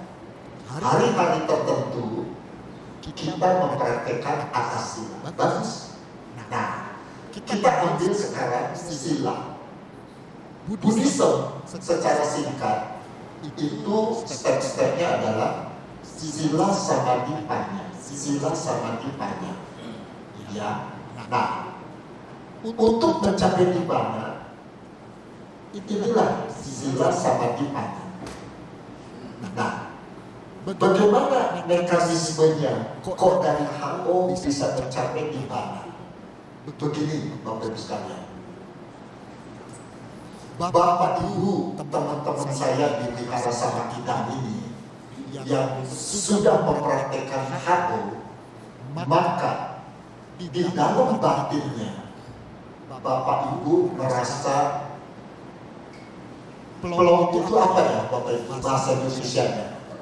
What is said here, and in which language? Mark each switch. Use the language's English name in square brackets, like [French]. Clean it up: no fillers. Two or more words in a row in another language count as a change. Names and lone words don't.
[Indonesian] Hari-hari tertentu kita mempraktekkan atas sila. Bagus. Nah, kita ambil sekarang sila. Buddhism secara singkat itu step-stepnya adalah [Pali] sila samadhi panya. Sila samadhi panya. [Indonesian] Ya. Nah, untuk mencapai di mana? [Pali] Inilah sila samadhi panya. [Indonesian] Nah, bagaimana mekanismenya? Kok dari HO bisa mencapai di mana? Begini, Bapak Ibu sekalian. Bapak Ibu, teman-teman saya di Wihara Samakidang ini yang sudah mempraktekkan HO, maka di dalam batinnya Bapak Ibu merasa plong itu apa ya Bapak Ibu bahasa Indonesianya?